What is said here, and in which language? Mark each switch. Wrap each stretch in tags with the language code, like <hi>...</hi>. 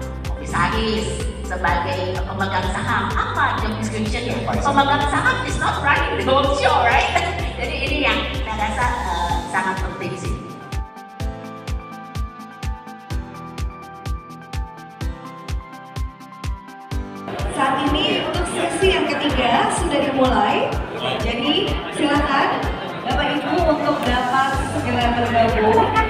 <id>Komisaris, sebagai pemegang saham. Apa job description-nya? Pemegang saham</id> <en>is not running the whole show, right?</en> <id>Jadi ini yang saya rasa sangat penting sih. Saat ini untuk sesi yang ketiga sudah dimulai. Jadi silakan Bapak Ibu untuk dapat segera bergabung.</id>